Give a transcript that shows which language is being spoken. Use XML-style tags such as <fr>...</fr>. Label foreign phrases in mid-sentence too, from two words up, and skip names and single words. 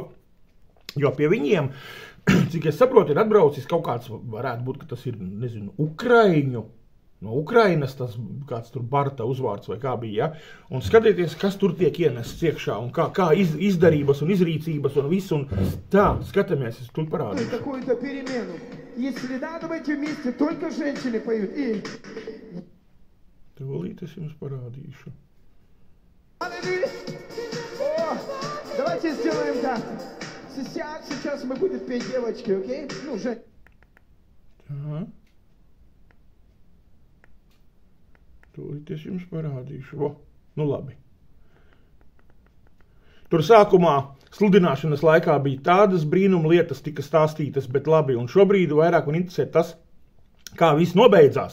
<lv>Jo pie viņiem, cik es saprotu, ir atbraucis kaut kāds, varētu būt, ka tas ir, nezinu, Ukraiņu, no Ukrainas tas kāds tur Barta uzvārds vai kā bija, ja? Un skatieties, kas tur tiek ienests iekšā, un kā izdarības un izrīcības un visu, un tā, skatāmies, es tur parādīšu.</lv> <ru>Какую-то перемену. Если да, давайте вместе, только женщины поют. И...</ru> <lv>Tūlīt es jums parādīšu.</lv> <ru>О, давайте сделаем так. Сейчас мы будем петь девочки, окей? Ну, Жень.</ru> <lv>Tā. Tūlīt es jums parādīšu. Nu labi. Tur sākumā sludināšanas laikā bija tādas brīnuma lietas tika stāstītas, bet labi. Un šobrīd vairāk man interesē tas, kā viss nobeidzās.</lv>